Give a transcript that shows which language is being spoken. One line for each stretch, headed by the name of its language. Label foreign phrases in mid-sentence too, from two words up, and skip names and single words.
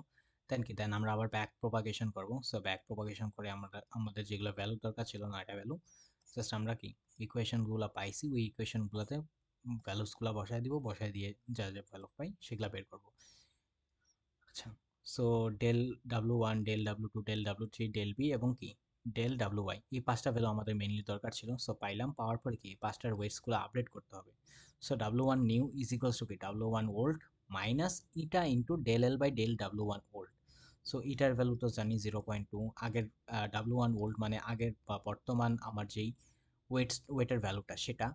Bangla: দেন আমরা আবার
English: back propagation
Bangla: করব।
English: so back propagation
Bangla: করে আমরা আমাদের যেগুলো ভ্যালু দরকার ছিল না এটা
English: value just
Bangla: আমরা কি ইকুয়েশনগুলো পাইছি ওই ইকুয়েশনগুলোতে ভ্যালুসগুলো বসায় দিব বসায় দিয়ে যা যা ভ্যালু পাই সেগুলো বের করব। আচ্ছা
English: so del W1 del W2 del W3 del B
Bangla: এবং কি
English: del WY
Bangla: এই পাঁচটা ভ্যালু আমাদের মেইনলি দরকার ছিল। সো পাইলাম পাওয়ার পরে কি পাঁচটার ওয়েটসগুলো আপডেট করতে হবে।
English: so W1 new is equals to কি W1 old minus eta into del L by del W1 old।
Bangla: সো ইটার ভ্যালু তো জানি 0.2 আগের
English: W1 old
Bangla: মানে আগের বা বর্তমান আমার যেই ওয়েটের ভ্যালুটা সেটা।